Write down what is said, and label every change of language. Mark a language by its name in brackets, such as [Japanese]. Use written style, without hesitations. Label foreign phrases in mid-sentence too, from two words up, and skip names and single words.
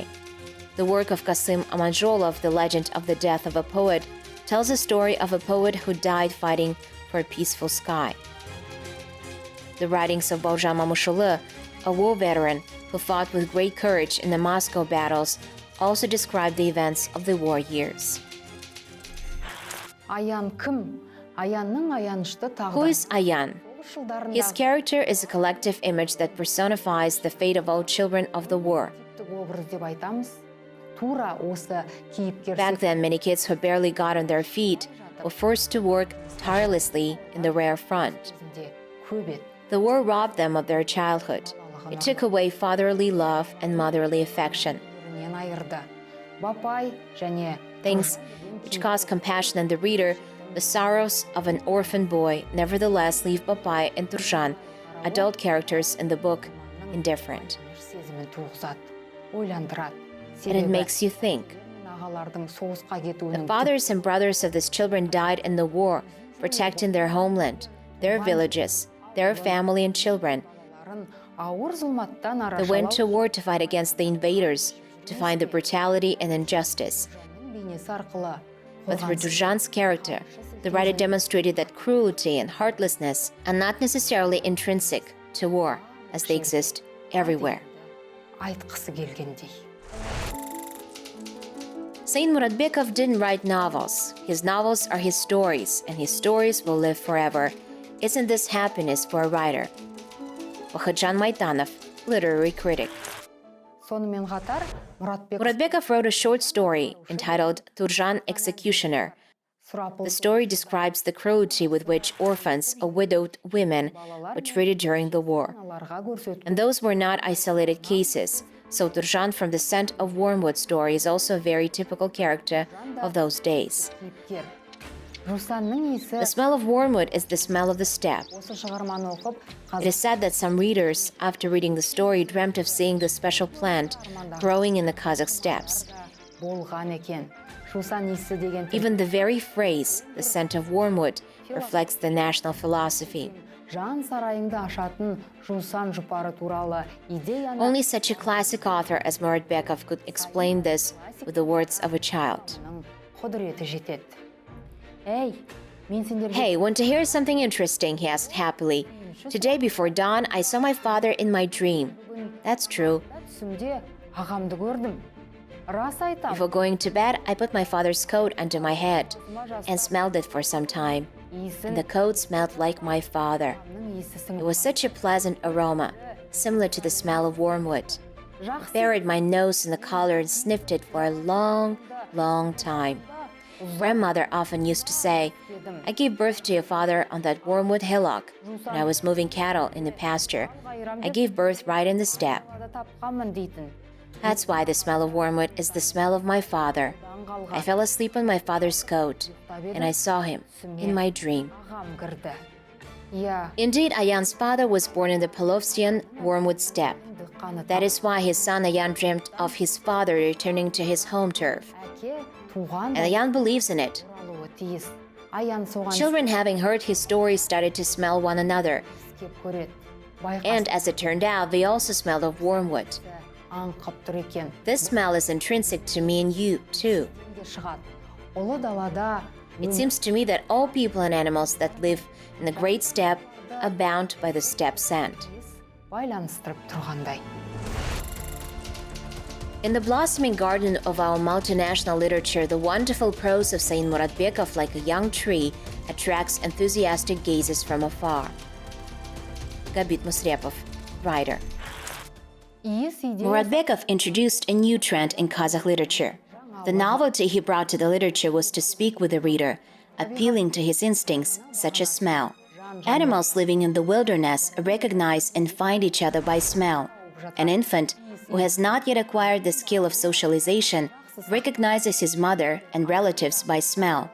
[English] The work of Kasim Amanjolov, The Legend of the Death of a Poet, tells the story of a poet who died fighting for a peaceful sky. The writings of Baujan Mamushulu, a war veteran who fought with great courage in the Moscow battles, also describe the events of the war years. [Kazakh] Аян кім? Аянның аянышты [English] Who [Kazakh] тағдыры. [English] is Ayan? His character is a collective image that personifies the fate of all children of the war. [Kazakh] образ деп айтамыз. Тура осы кейіпкер [English] Back then, many kids who barely got on their feet were forced to work tirelessly in the rear front. [Kazakh] секілдесінде көп еді. [English] The war robbed them of their childhood. It took away fatherly love and motherly affection, [Kazakh] Бірінен айырды. Бапай және [English] things which cause compassion in the reader. The sorrows of an orphan boy nevertheless leave Bapai and Turjan, adult characters in the book, indifferent. [Kazakh] сезімін туғызады, ойландырады. [English] And it [Kazakh] Себебі [English] makes you think. [Kazakh] ағалардың соғысқа [English] The [Kazakh] кетуінің [English] fathers and brothers of these children died in the war, protecting their homeland, their villages, their family and children. [Kazakh] түптарын ауыр зұлматтан [English] They went to [Kazakh] арашалау [English] war to fight against the invaders, to find the brutality and injustice. [Kazakh] бейнесі арқылы [English] But through Turjan's character, the writer demonstrated that cruelty and heartlessness are not necessarily intrinsic to war, as they exist everywhere. [Kazakh] айтқысы келгендей. [English] Sain Muratbekov didn't write novels. His novels are his stories, and his stories will live forever. Isn't this happiness for a writer? Vakhtjan Maitanov, literary critic. [Kazakh] Сонымен қатар Мұратбеков [English] Muratbekov wrote a short story entitled Turjan Executioner. [Kazakh] сұрапыл [English] The story describes the cruelty with which orphans or widowed women were treated during the war. [Kazakh] аналарға көрсетіп [English] And those were not isolated cases. So Turjan from the Scent of Wormwood story is also a very typical character of those days. [Kazakh] кейіпкер. Жусанның есі [English] The smell of wormwood is the smell of the steppe. [Kazakh] осы шығарманы оқып [English] It is said that some readers, after reading the story, dreamt of seeing the special plant growing in the Kazakh steppes. [Kazakh] болған екен. Жусан исі деген [English] Even the very phrase, the scent of wormwood, reflects the national philosophy. [Kazakh] жан сарайыңды ашатын жусан жұпары туралы идеяны [English] Only such a classic author as Muratbekov could explain this with the words of a child. [Kazakh] құдіреті жетеді. Эй, мен сендерге [English] Hey, want to hear something interesting? He asked happily. Today before dawn, I saw my father in my dream. That's true. [Kazakh] түсімде ағамды көрдім. Рас айтам. [English] Before going to bed, I put my father's coat under my head and smelled it for some time. And the coat smelled like my father. It was such a pleasant aroma, similar to the smell of wormwood. I buried my nose in the collar and sniffed it for a long, long time. Grandmother often used to say, I gave birth to your father on that wormwood hillock when I was moving cattle in the pasture. I gave birth right in the steppe. [Kazakh] тапқанмын дейтін. [English] That's why the smell of wormwood is the smell of my father. I fell asleep on my father's coat, and I saw him in my dream. [Kazakh] Ағам кірді. иә [English] Indeed, Ayan's father was born in the Pelovskian Wormwood steppe. That is why his son Ayan dreamt of his father returning to his home turf. [Kazakh] әке туған [English] And Ayan believes in it. [Kazakh] оралуы тиіс. Аян соған [English] Children, having heard his story, started to smell one another. [Kazakh] істеп көреді. Байқас [English] And as it turned out, they also smelled of wormwood. [Kazakh] аңқып тұр екен. [English] This smell is intrinsic to me and you, too. [Kazakh] Де шығады. Ұлы далада [English] It seems to me that all people and animals that live in the great steppe are bound by the steppe scent. [Kazakh] байланыстырып тұрғандай. [English] In the blossoming garden of our multinational literature, the wonderful prose of Sain Muratbekov, like a young tree, attracts enthusiastic gazes from afar. Gabit Musrepov, writer. [Kazakh] Иіс идея [English] Muratbekov introduced a new trend in Kazakh literature. The novelty he brought to the literature was to speak with the reader, appealing to his instincts, such as smell. Animals living in the wilderness recognize and find each other by smell. An infant, who has not yet acquired the skill of socialization, recognizes his mother and relatives by smell.